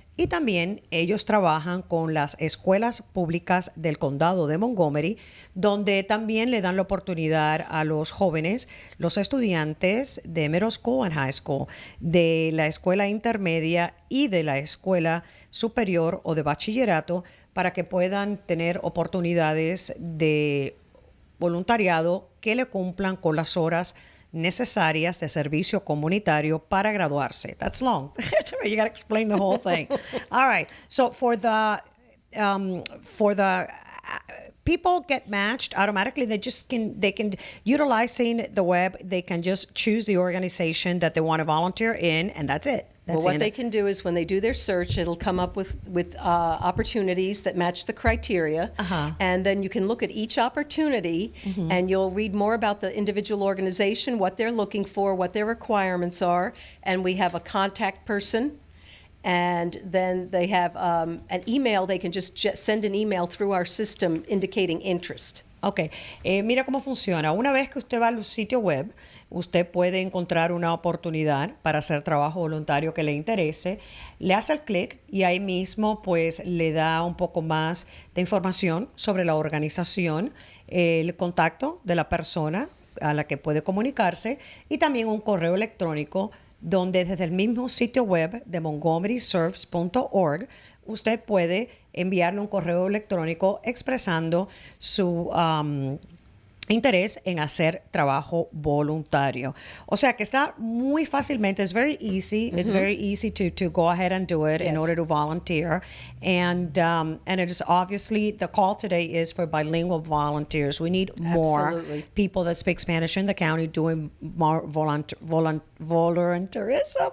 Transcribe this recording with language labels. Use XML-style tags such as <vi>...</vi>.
<es>Y también ellos trabajan con las escuelas públicas del condado de Montgomery, donde también le dan la oportunidad a los jóvenes, los estudiantes de</es> <en>middle school and high school,</en> <es>de la escuela intermedia y de la escuela superior o de bachillerato, para que puedan tener oportunidades de voluntariado que le cumplan con las horas necesarias de servicio comunitario para graduarse.</es> <en>That's long. You got to explain the whole thing. All right. So for the people get matched automatically. They can utilizing the web. They can just choose the organization that they want to volunteer in, and that's it. Well, what they can do is when they do their search, it'll come up with opportunities that match the criteria. And then you can look at each opportunity and you'll read more about the individual organization, what they're looking for, what their requirements are. And we have a contact person. And then they have an email. They can just send an email through our system indicating interest.</en> <es>Ok, mira cómo funciona. Una vez que usted va al sitio web, usted puede encontrar una oportunidad para hacer trabajo voluntario que le interese. Le hace el clic y ahí mismo pues le da un poco más de información sobre la organización, el contacto de la persona a la que puede comunicarse y también un correo electrónico donde desde el mismo sitio web de montgomeryserves.org usted puede enviarle un correo electrónico expresando su interés en hacer trabajo voluntario. O sea que está muy fácilmente,</es> <en>it's very easy, it's very easy to go ahead and do it in order to volunteer. And it is obviously, the call today is for bilingual volunteers. We need more people that speak Spanish in the county doing more volunteerism.</en>